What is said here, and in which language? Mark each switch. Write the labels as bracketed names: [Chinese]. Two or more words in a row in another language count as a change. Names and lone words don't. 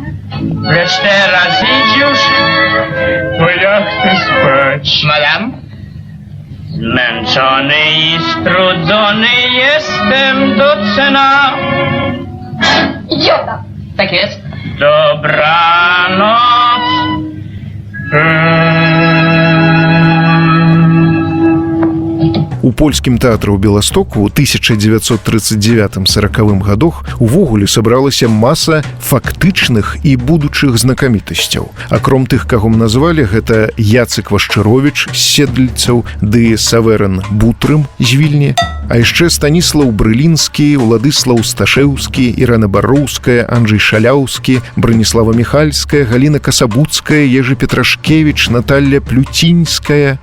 [Polish] Lecz teraz idź już, bo ja chcę spać. Madam? Zmęczony i strudzony jestem do cena. Idiota. Tak jest. Dobranoc. [Belarusian] У польскім тэатры ў Беластоку ў 1939-40 годах увогуле сабралася маса фактычных і будучых знакамітасцяў. Акром тых, каго мы назвалі, гэта Яцек Вашчаровіч з Седльцаў ды Саверын Бутрым з Вільні, а яшчэ Станіслаў Брылінскі, Уладыслаў Сташэўскі, Ірана Бароўская, Анджэй Шаляўскі, Браніслава Міхальская, Галіна Касабуцкая, Ежы Петрашкевіч, Наталля Плюцінская.